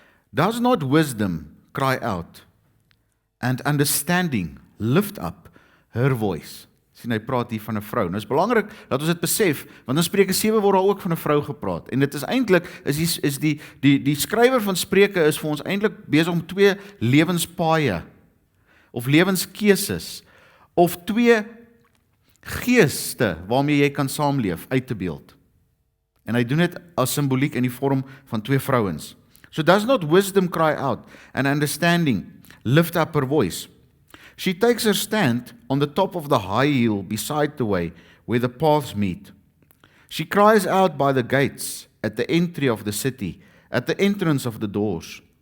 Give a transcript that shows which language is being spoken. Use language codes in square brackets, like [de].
[en] Does not wisdom cry out, and understanding lift up her voice? [af] Sien, hy praat hier van 'n vrou. Nou is belangrik dat ons dit besef, want in Spreuke 7 word daar ook van 'n vrou gepraat. En dit is eintlik is die skrywer van Spreuke is vir ons eintlik besig om 2 lewenspaaie of lewenskeuses of 2 geeste waarmee jy kan saamleef uit te beeld. En hy doen dit as simboliek in die vorm van 2 vrouens. [en] So does not wisdom cry out, and understanding lift up her voice? She takes her stand on the top of the high hill beside the way where the paths meet. She cries out by the gates at the entry of the city, at the entrance of the doors.